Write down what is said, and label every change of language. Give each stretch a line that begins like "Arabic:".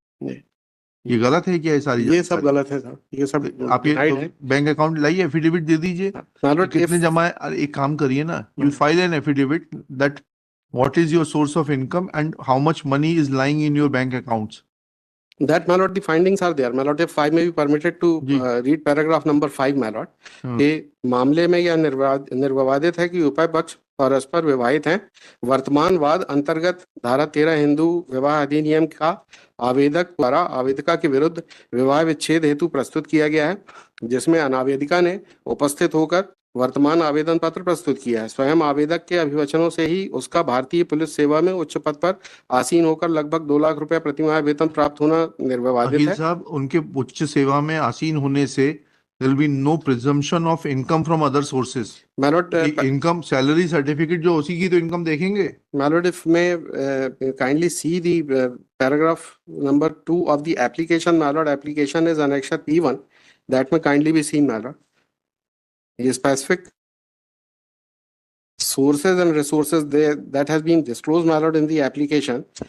Hindi: नहीं, ये गलत है क्या? ये सारी ये सब गलत है सर, ये सब आप ये
English: denied
Hindi: तो है. बैंक अकाउंट लाइए, एफिडेविट दे दीजिए
English: My
Hindi: कि
English: lord,
Hindi: कितने
English: if
Hindi: जमा है। अरे एक काम करिए ना,
English: You file an affidavit that what is your source of income and how much money is lying in your bank accounts. that, my lord, the findings are there. My lord, if I may be permitted to
Hindi: ji.
English: read paragraph number 5, my lord.
Hindi: कि मामले में यह निर्विवादित है कि उभय पक्ष परस्पर विवाहित हैं। वर्तमान वाद अंतर्गत धारा 13 हिंदू विवाह अधिनियम का आवेदक द्वारा आवेदिका के विरुद्ध विवाह विच्छेद हेतु प्रस्तुत किया गया है, जिसमें अनावेदिका ने उपस्थित होकर वर्तमान आवेदन पत्र प्रस्तुत किया है। स्वयं आवेदक के अभिवचनों से ही उसका भारतीय पुलिस सेवा में उच्च पद पर आसीन होकर लगभग 2 लाख रुपया प्रतिमाह वेतन प्राप्त होना निर्विवादित अखिल है। साहब, उनके उच्च सेवा में आसीन होने से
English: there will be no presumption of income from other sources. My lord,
Hindi: income salary certificate जो उसी की तो इनकम देखेंगे।
English: My lord, if may kindly see the paragraph number 2 of the application, my lord. Application is annexure P1. That may kindly be seen, my lord. The specific sources and resources there that has been disclosed, my lord, in the application.